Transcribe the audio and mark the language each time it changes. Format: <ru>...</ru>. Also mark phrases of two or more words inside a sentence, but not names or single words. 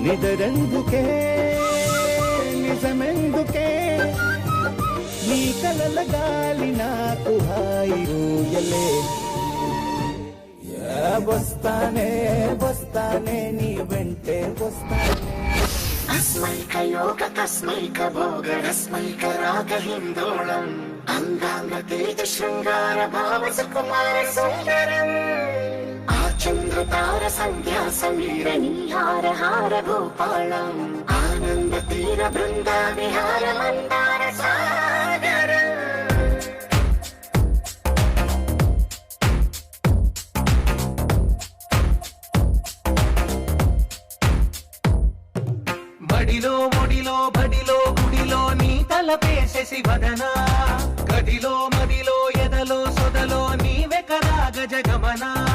<te>నిదరెందుకే నిజమెందుకే నీ కలల గాలి నాకు హాయి ఊయలే వస్తానే వస్తానే నీ వెంటే వస్తానే</te> <sa>अस्मैक योग तस्मैक भोग रस्मैक राग हिंदोळम् अंगांग तेज शृंगार भाव सुकुमार सुंदरम् आचंद्र तार संध्या समीर नीहार हार भूपालम् आनंद तीर बृंदा विहार मंदार सागर</sa> <te>బడిలో మొడిలో బడిలో గుడిలో నీ తలపేసేసి వదనా గదిలో మదిలో ఎదలో సొదలో నీవే కదా గజగమనా</te>